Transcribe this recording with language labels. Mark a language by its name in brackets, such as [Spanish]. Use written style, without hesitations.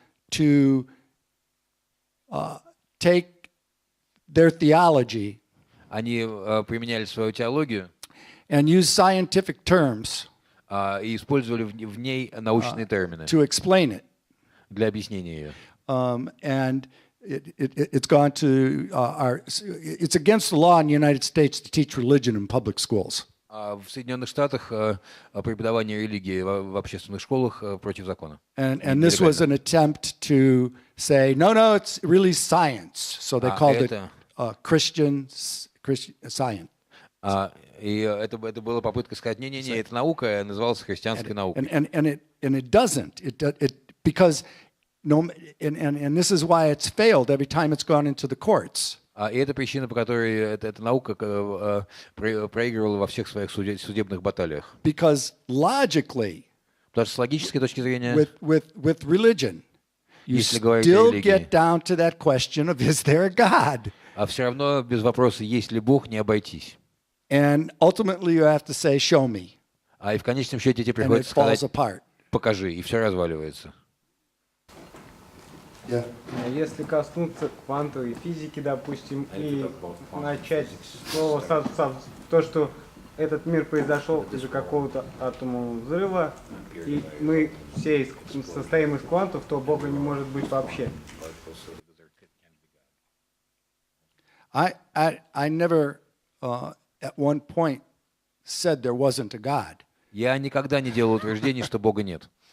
[English] To take their theology [Russian] Они применяли свою теологию [English] and use scientific terms [Russian] и использовали в ней научные термины [English] to explain it. [Russian] для объяснения ее. [English] And it's gone to it's against the law in the United States to teach religion in public schools. [Russian] В Соединенных Штатах преподавание религии в общественных школах против закона. [English] And this was an attempt to say, no, it's really science. So they called it Christian science. [Russian] И это была попытка сказать, не, это наука, называлась христианской наукой. [English] And it doesn't. Because and this is why it's failed every time it's gone into the courts. [Russian] И это причина, по которой эта наука проигрывала во всех своих судебных баталиях. [English] Because logically, [Russian] потому что с логической точки зрения, [English] with religion, you [Russian] если говорить [English] still [Russian] о религии, [English] get down to that question of is there a God? [Russian] А все равно без вопроса, есть ли Бог, не обойтись. [English] And ultimately you have to say, show me. И в конечном счете тебе приходится сказать, покажи, и все разваливается. [Russian] Если коснуться квантовой физики, допустим, и начать слово то, что этот мир произошел из-за какого-то атомного взрыва, и мы все состоим из квантов, то Бога не может быть вообще. [English] I never at one point said there wasn't a God. [Russian] Я никогда не делал утверждений, что Бога нет.